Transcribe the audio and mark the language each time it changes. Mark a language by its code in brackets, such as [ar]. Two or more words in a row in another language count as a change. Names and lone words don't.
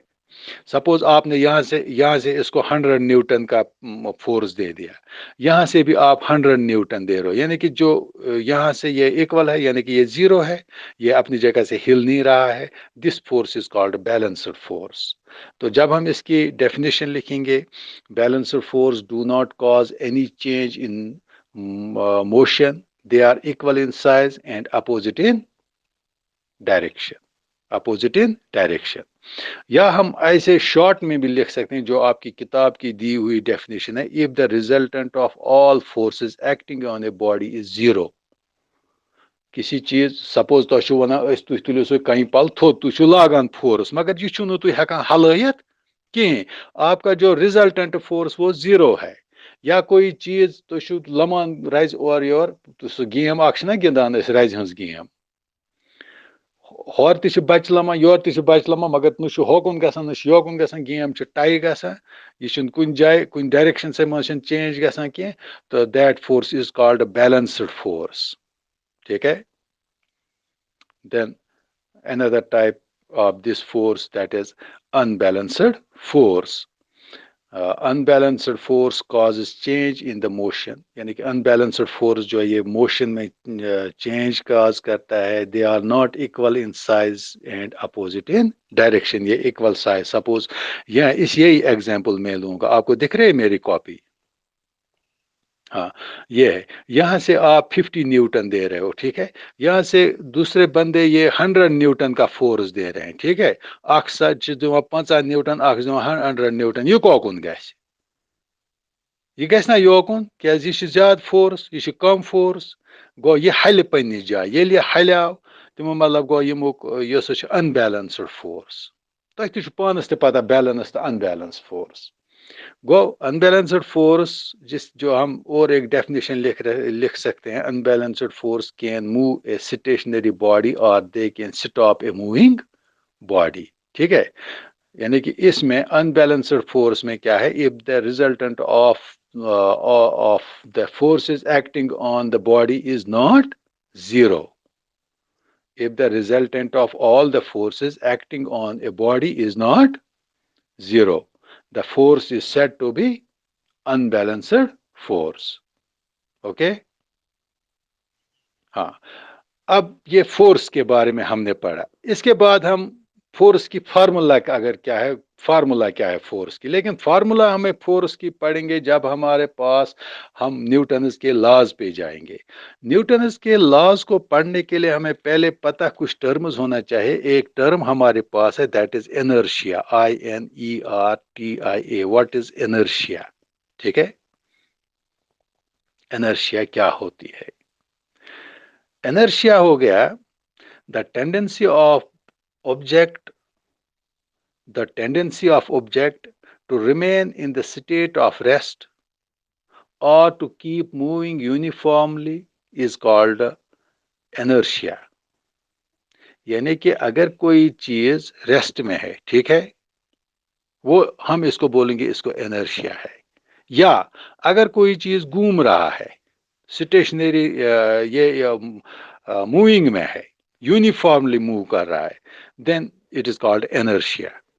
[ur] سپوز آپ نے یہاں سے اس کو 100 نیوٹن کا فورس دے دیا، یہاں سے بھی آپ 100 نیوٹن دے رہے ہو، یعنی کہ جو یہاں سے یہ ایکول ہے، یعنی کہ یہ زیرو ہے، یہ اپنی جگہ سے ہل نہیں رہا ہے، [en] this force is called balanced force. [ur] تو جب ہم اس کی ڈیفینیشن لکھیں گے، [en] balanced force do not cause any change in motion they are equal in size and opposite in direction، opposite in direction۔ [ur] یا ہم ایسے شارٹ میں بھی لکھ سکتے ہیں جو آپ کی کتاب کی دی ہوئی ڈیفینیشن ہے، [en] if the resultant of all forces acting on a body is zero۔ [ks] کسی چیز سپوز تہ چھو ونان اس تھی تُلِو سُہ کنہِ پل تھوٚد، تُہۍ چھو لاگان فورس مگر یہ چھو نہٕ تُہۍ ہیکان ہلٲیِتھ کہیں، [ur] آپ کا جو ریزلٹنٹ فورس وہ زیرو ہے۔ [ks] یا کوئی چیز تُہۍ چھو لمان رزِ اورٕ یور، سُہ گیم اکھ چھِنہ گِنٛدان أسۍ رزِ ہٕنٛز گیم، ہور تہِ چھِ بچہِ لمان یور تہِ چھِ بچہِ لمان مگر نہ چھُ ہوکُن گژھان نہ چھُ یوکُن گژھان، گیم چھِ ٹائی گژھان، یہ چھُنہٕ کُنہِ جایہِ کُنہِ ڈایریکشن سے منٛز چھنہٕ چینج گژھان کینٛہہ، تہٕ [en] that force is called balanced force, [ur] ٹھیک ہے؟ [en] then another type of this force, that is unbalanced force۔ unbalanced force causes change in the motion، [ur] یعنی کہ [en] unbalanced force [ur] جو ہے یہ موشن میں چینج کاز کرتا ہے، [en] they are not equal in size and opposite in direction، یہ equal size۔ [ur] سپوز یہی ایگزامپل میں لوں گا، آپ کو دکھ رہے میری کاپی؟ ہاں، یہ ہے، یہاں سے آپ 50 نیوٹن دے رہے ہو، ٹھیک ہے؟ یہاں سے دوسرے بندے یہ 100 نیوٹن کا فورس دے رہے ہیں، ٹھیک ہے؟ [ks] اکھ سچ دِوان 50 نیوٹن، اکھ دِوان 100 نیوٹن، یہ کوکن گژھِ؟ یہ گژھِ نا یوکن، کیازِ یہ چھِ زیادٕ فورس، یہ چھِ کم فورس، گوٚو یہ ہلہِ پننہِ جایہِ، ییٚلہِ یہِ ہلیو تمیُک مطلب گوٚو ییٚمیُک یہِ سُہ چھُ [en] unbalanced force. [ks] تۄہہِ تہِ چھُ پانس تہِ پتہ بیلنس تہٕ انبیلنس فورس گو انبیلنسڈ فورس، [ur] جس جو ہم اور ایک ڈیفینیشن لکھ سکتے ہیں، [en] unbalanced force can move a stationary body or they can stop a moving body, [ur] ٹھیک ہے؟ یعنی کہ اس میں انبیلنسڈ فورس میں کیا ہے، [en] if the resultant of the forces acting on the body is not zero, if the resultant of all the forces acting on a body is not zero, the force is said to be unbalanced force۔ [ur] اوکے، ہاں، اب یہ فورس کے بارے میں ہم نے پڑھا، اس کے بعد ہم فورس کی فارمولا کا اگر کیا ہے، فارمولا کیا ہے فورس کی، لیکن فارمولا ہمیں فورس کی پڑھیں گے جب ہمارے پاس ہم نیوٹنز کے لاز پہ جائیں گے۔ نیوٹنز کے لاز کو پڑھنے کے لیے ہمیں پہلے پتہ کچھ ٹرمز ہونا چاہیے۔ ایک ٹرم ہمارے پاس ہے، [en] that is inertia, INERTIA۔ what is inertia? [ur] ٹھیک ہے، انرشیا کیا ہوتی ہے؟ انرشیا ہو گیا [en] the tendency of object the tendency of object to remain in the state of rest or to keep moving uniformly is called inertia۔ [ur] یعنی کہ اگر کوئی چیز ریسٹ میں ہے، ٹھیک ہے، وہ ہم اس کو بولیں گے، اس کو انرشیا ہے۔ یا اگر کوئی چیز گھوم رہا ہے، اسٹیشنری یہ موونگ میں ہے، [en] uniformly move [ur] کر رہا ہے، [en] then it is called inertia.